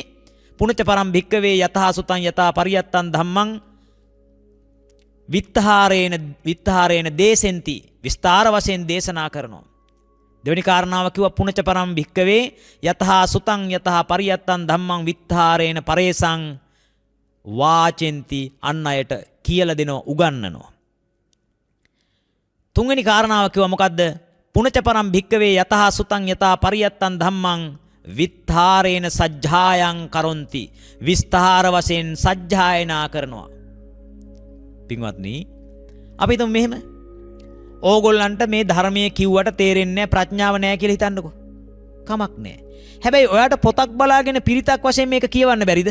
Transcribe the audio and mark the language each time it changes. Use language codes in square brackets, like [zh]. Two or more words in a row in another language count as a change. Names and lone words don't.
[pi] පුණජ පරම් භික්කවේ යතහා සුතං යතා පරියත්තං ධම්මං විත්තාරේන දේසෙන්ති, [si] විස්තර වශයෙන් දේශනා කරනවා. දෙවෙනි කාරණාව කිව්වා [pi] පුණජ පරම් භික්කවේ යතහා සුතං යතහා පරියත්තං ධම්මං විත්තාරේන පරේසං වාචෙන්ති, [si] අන් අයට කියලා දෙනවා, උගන්වනවා. තුන්වෙනි කාරණාව කිව්වා මොකද්ද? [pi] පුණජ පරම් භික්කවේ යතහා සුතං යතා පරියත්තං ධම්මං විත්තාරේන සජ්ජායං කරොන්ති, [si] විස්තර වශයෙන් සජ්ජායනා කරනවා. පින්වත්නි, අපි හිතමු මෙහෙම. ඕගොල්ලන්ට මේ ධර්මයේ කිව්වට තේරෙන්නේ නැහැ, ප්‍රඥාව නැහැ කියලා හිතන්නකෝ. කමක් නැහැ. හැබැයි ඔයාට පොතක් බලාගෙන පිරිතක් වශයෙන් මේක කියවන්න බැරිද?